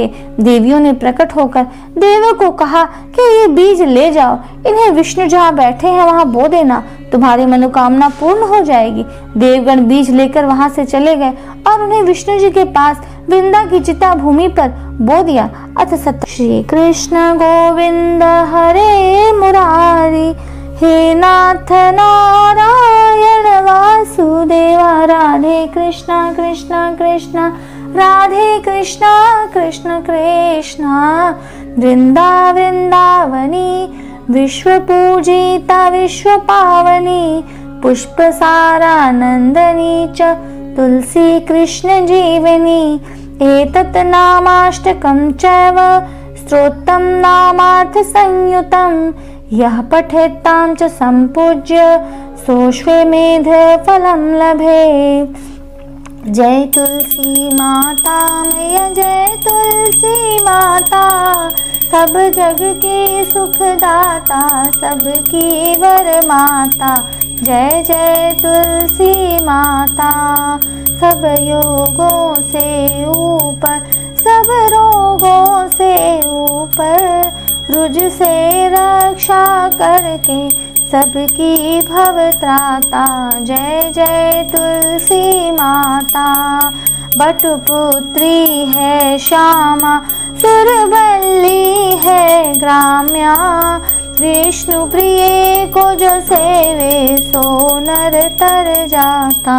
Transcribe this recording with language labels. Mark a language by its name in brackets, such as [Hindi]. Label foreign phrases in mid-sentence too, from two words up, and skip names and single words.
[Hindi] देवियों ने प्रकट होकर देवों को कहा कि ये बीज ले जाओ, इन्हें विष्णु जहाँ बैठे हैं वहाँ बो देना, तुम्हारी मनोकामना पूर्ण हो जाएगी। देवगण बीज लेकर वहाँ से चले गए और उन्हें विष्णु जी के पास वृंदा की चिता भूमि पर बो दिया। [Sanskrit] अथ सत्य। श्री कृष्ण गोविंद हरे मुरारी, हे नाथ नारायण वासुदेवा। राधे कृष्णा कृष्णा कृष्णा राधे कृष्णा कृष्ण कृष्णा। वृंदा वृंदावनी, विश्व पूजिता विश्व पावनी। पुष्प सारानंदनी च तुलसी कृष्ण जीवनी। एतत् नामाष्टकं चैव स्तोत्रं नामार्थ संयुतं। यः पठेत्तां च सम्पूज्य सोऽश्वमेध फलं लभेत्। [Hindi] जय तुलसी माता मैया, जय तुलसी माता। सब जग की सुखदाता, सबकी वर माता। जय जय तुलसी माता। सब योगों से ऊपर, सब रोगों से ऊपर, रुज से रक्षा करके सबकी भव त्राता। जय जय तुलसी माता। बटुपुत्री है श्यामा, सुरबल्ली है ग्राम्या। विष्णु प्रिय को जो सेवे सो नर तर जाता।